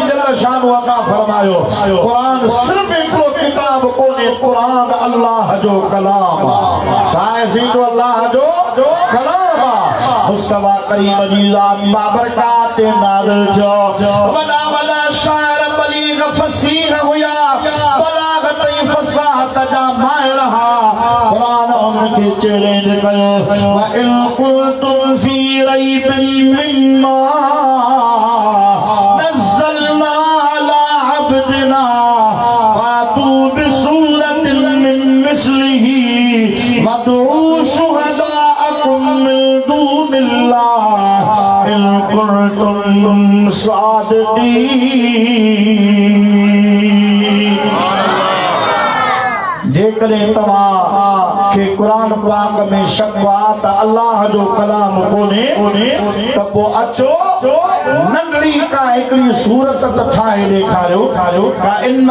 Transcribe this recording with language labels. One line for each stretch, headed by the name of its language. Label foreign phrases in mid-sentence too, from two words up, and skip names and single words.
Sindhi: जल शान अता फरमायो क़ुरान सिर्फ़ हिकिड़ो किताब कोन्हे क़ुरान अल्लाह जो कलाम आहे सीधो अल्लाह जो कलाम आहे मुस्तफ़ा करीम जी ज़ात बाबरकात नाज़िल थियो वॾा शाइर बलीग फसीह हुया बलागत ऐं फसाहत जा माहिर हा क़ुरान उनखे चैलेंज कयो
Arabic: وإن كنتم في ريب مما نزلنا على عبدنا فأتوا بسورة من مثله وادعوا شهداءكم من دون الله إن كنتم
Sindhi: सादिक़ीन जेकॾहिं तव्हां खे क़ुरान पाक में शक आहे त अल्लाह जो कलाम कोन्हे त पोइ अचो नंढड़ी का हिकिड़ी सूरत त ठाहे ॾेखारियो का इन्ना